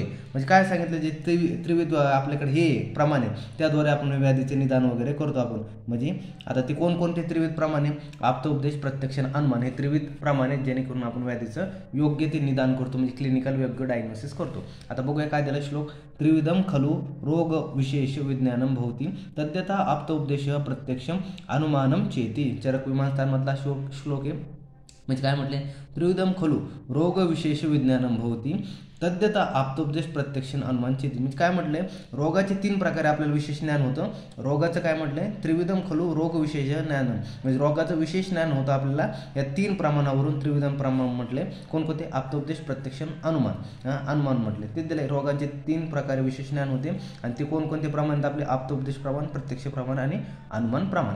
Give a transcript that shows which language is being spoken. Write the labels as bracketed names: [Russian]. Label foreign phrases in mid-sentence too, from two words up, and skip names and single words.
[Marathi] म्हणजे काय सांगितलं, जे त्रिविध आपल्याकडे हे प्रमाण आहे त्याद्वारे आपण व्याधीचे निदान वगैरे करतो आपण। म्हणजे आता ते कोणकोणते त्रिविध प्रमाणे, आप्तोपदेश, प्रत्यक्ष, अनुमान हे त्रिविध प्रमाणे जेणेकरून आपण व्याधीचं योग्य ते निदान करतो, म्हणजे क्लिनिकल योग्य डायग्नोसिस करतो। आता बघूया काय दिलं श्लोक, [Sanskrit] त्रिविधम खलु रोग विशेष विज्ञानम भवति तद्यथा आप्तोपदेश प्रत्यक्षम अनुमानम चेती। [Marathi] चरक विमानस्थान मधला श्लोक आहे। म्हणजे काय म्हटले, [Sanskrit] त्रिविधम खलु रोग विशेष विज्ञानम भवति तद्यथा आप्तोपदेश प्रत्यक्ष अनुमान चेती। [Marathi] म्हणजे काय म्हटले, रोगाचे तीन प्रकारे आपल्याला विशेष ज्ञान होतं। रोगाचं काय म्हटलंय, [Sanskrit] त्रिविधम खलु रोग विशेष ज्ञान, [Marathi] म्हणजे रोगाचं विशेष ज्ञान होतं आपल्याला या तीन प्रमाणावरून। त्रिविधम प्रमाण म्हटले कोणकोणते, आप्तोपदेश, प्रत्यक्ष, अनुमान म्हटले। ते दिले रोगांचे तीन प्रकारे विशेष ज्ञान होते आणि ते कोणकोणते प्रमाण, आपले आप्तोपदेश प्रमाण, प्रत्यक्ष प्रमाण आणि अनुमान प्रमाण।